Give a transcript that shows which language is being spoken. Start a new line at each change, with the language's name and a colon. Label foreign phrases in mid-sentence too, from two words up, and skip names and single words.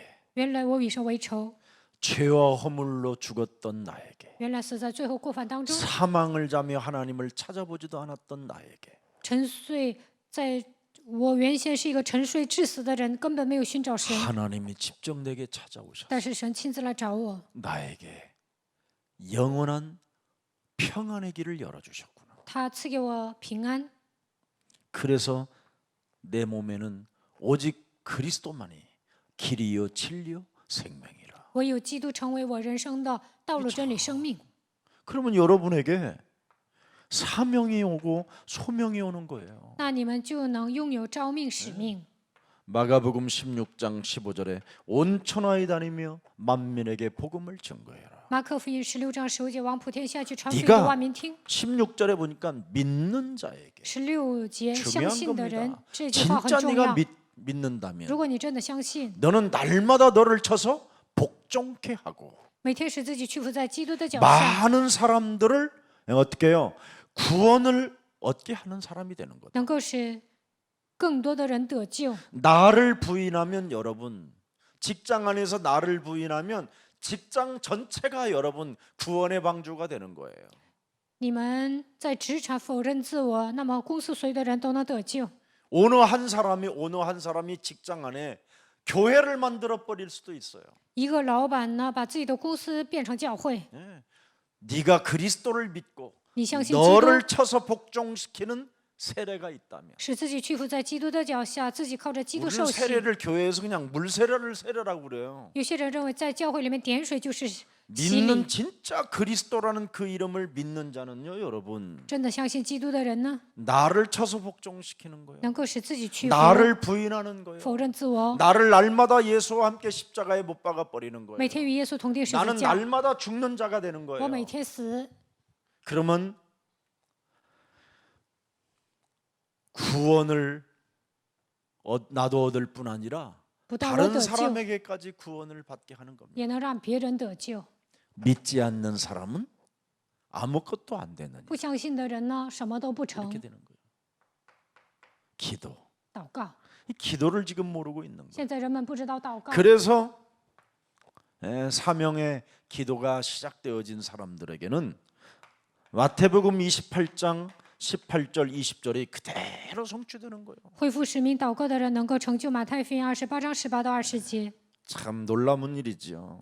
Chinese: 原来我与神为仇，
Korean: 죄와 허물로 죽었던 나에게
Chinese: 原来死在最后过犯当中，
Korean: 사망을 자며 하나님을 찾아보지도 않았던 나에게
Chinese: 沉睡在。我原先是一个沉睡致死的人，根本没有寻找神，
Korean: 하나님이 직접 내게 찾아오셔서
Chinese: 但是神亲自来找我，
Korean: 나에게 영원한 평안의 길을 열어주셨구나.
Chinese: 他赐给我平安。
Korean: 그래서 내 몸에는 오직 그리스도만이 길이요 진리요 생명이라.
Chinese: 唯有基督成为我人生的道路、真理、生命。
Korean: 그러면 여러분에게 사명이 오고 소명이 오는 거예요.
Chinese: 那你们就能拥有召命使命。
Korean: 마가복음 16장 15절에 온 천하에 다니며 만민에게 복음을 전거해라.
Chinese: 马可福音16章15节，往普天下去传福音
Korean: 네가
Chinese: 给万民听。
Korean: 16절에 보니까 믿는 자에게
Chinese: 16 节，相
Korean: 중요한
Chinese: 信的人，
Korean: 겁니다.
Chinese: 这句话很
Korean: 진짜
Chinese: 重
Korean: 네가
Chinese: 要。
Korean: 믿는다면
Chinese: 如果你真的相信，
Korean: 너는 날마다 너를 쳐서 복종케 하고
Chinese: 每天使自己屈服在基督的脚下，
Korean: 많은 사람들을 어떻게 해요? 구원을 얻게 하는 사람이 되는 거다.
Chinese: 能够使更多的人得救。
Korean: 나를 부인하면 여러분 직장 안에서 나를 부인하면 직장 전체가 여러분 구원의 방주가 되는 거예요.
Chinese: 你们在职场否认自我，那么公司所有的人都能得救。
Korean: 어느 한 사람이 직장 안에 교회를 만들어 버릴 수도 있어요.
Chinese: 一个老板呢，把自己的公司变成教会。
Korean: 네가 그리스도를 믿고
Chinese: 你相信基督，
Korean: 너를 쳐서 복종시키는 세례가 있다면
Chinese: 使自己屈服在基督的脚下，自己靠着基督
Korean: 우리는
Chinese: 受洗。
Korean: 세례를 교회에서 그냥 물세례를 세례라고 그래요.
Chinese: 有些人认为在教会里面点水就是洗礼。
Korean: 믿는 진짜 그리스도라는 그 이름을 믿는 자는요, 여러분
Chinese: 真的相信基督的人呢，
Korean: 나를 쳐서 복종시키는 거예요.
Chinese: 能够使自己屈服，
Korean: 나를 부인하는 거예요.
Chinese: 否认自我，
Korean: 나를 날마다 예수와 함께 십자가에 못 박아 버리는 거예요.
Chinese: 每天与耶稣同定十字
Korean: 나는
Chinese: 架。
Korean: 날마다 죽는 자가 되는
Chinese: 我
Korean: 거예요.
Chinese: 每天死，
Korean: 그러면 구원을 나도 얻을 뿐 아니라
Chinese: 不但我
Korean: 다른
Chinese: 得救，
Korean: 사람에게까지 구원을 받게 하는 겁니다.
Chinese: 也能让别人得救。
Korean: 믿지 않는 사람은 아무것도 안 되는
Chinese: 不相信的人呢，什么都不
Korean: 이렇게
Chinese: 成。
Korean: 되는 거예요. 기도.
Chinese: 祷告。
Korean: 이 기도를 지금 모르고 있는 거예요.
Chinese: 现在人们不知道祷告，
Korean: 그래서 사명의 기도가 시작되어진 사람들에게는 마태복음 28장 18절 20절이 그대로 성취되는 거예요.
Chinese: 恢复使命祷告的人能够成就马太福音28章18到20节，
Korean: 참 놀라운 일이지요.